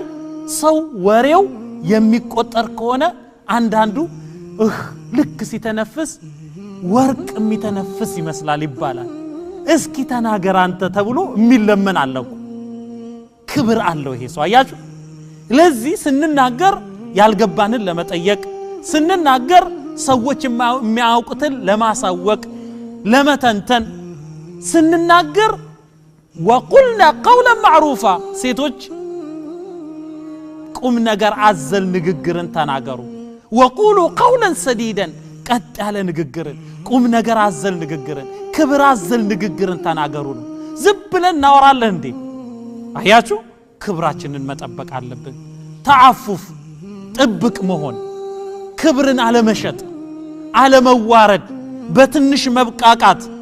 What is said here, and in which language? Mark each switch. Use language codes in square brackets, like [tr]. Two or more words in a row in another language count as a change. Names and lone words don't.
[am] ሰው ወሬው የሚቆጠር ከሆነ አንዳንዱ ልክ ሲተነፍስ ወርቅ የሚተነፍስ ይመስላል ይባላል እስኪ ተናገር አንተ ተብሎ የሚለመን አለው ክብር አለው ይሄ ሰው አያችሁ ለዚህ ስንናገር ያልገባንን ለመጠየቅ ስንናገር ሰዎች የሚያውቁትን ለማሳወቅ ለመተንተን ስንናገር [ar] وقلنا قولا معروفا [am] ሴቶች ቁም ነገር አዘል ንግግርን ተናገሩ [ar] وقولوا قولا سديدا [am] ቀጥ ያለ ንግግርን ቁም ነገር አዘል ንግግርን ክብር አዘል ንግግርን ተናገሩ ዝም ብለን እናወራለን እንዴ አያችሁ ክብራችንን መጠበቅ አለብን ተዓፉፍ ጥብቅ መሆን ክብርን አለመሸጥ አለመዋረድ በትንሽ መብቃቃት